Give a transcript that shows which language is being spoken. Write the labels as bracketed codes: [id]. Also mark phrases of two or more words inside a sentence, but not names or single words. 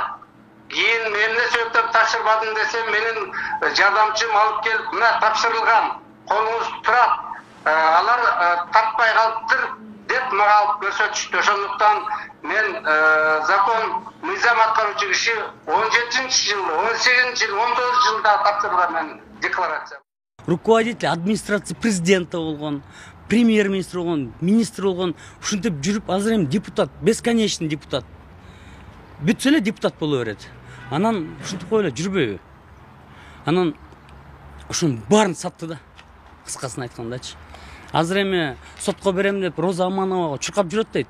[ky] Кийин эмне себептен тапшырбадым десем, менин жардамчым алып келип, мына тапшырылган, колуңуз турат. Алар таппай калыптыр деп мага алып көрсөтүштү. Ошондуктан мен закон мыйзам аткаруучу киши 17-жыл, 18-жыл, 19 жылда тапшырылган мен декларация. [ru] Руководитель администрации президента [ky] болгон, премьер-министр болгон, министр болгон, ушинтип жүрүп азыр эми депутат, [ru] бесконечный депутат. [ky] Бүтсө эле депутат боло берет. Анан ушинтип коюп эле жүрбөйбү. Анан ушунун баарын сатты да. Кыскасын айткандачы. Азыр эми сотко берем деп Роза Амановага чуркап жүрөт дейт.